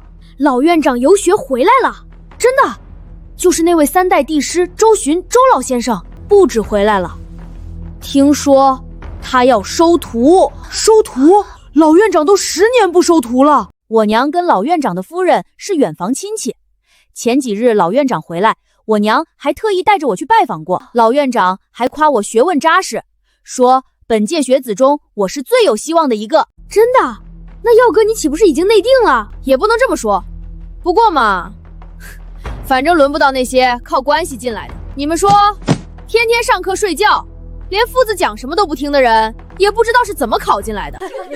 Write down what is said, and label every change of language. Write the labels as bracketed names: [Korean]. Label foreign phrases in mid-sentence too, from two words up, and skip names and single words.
[Chinese] 老院長遊學回來了，真的，就是那位3代帝師周巡周老先生，不止回來了，聽說他要收徒。收徒？老院長都10年不收徒了。我娘跟老院长的夫人是遠房親戚，前幾日老院長回來，我娘還特意帶着我去拜訪過。老院長還誇我學問扎實，說本屆學子中我是最有希望的一個。真的？那耀哥你豈不是已經內定了？也不能這麼說，不過嘛，反正輪不到那些靠關係進來的。你們說，天天上課睡覺，連夫子講什麼都不聽的人，也不知道是怎麼考進來的。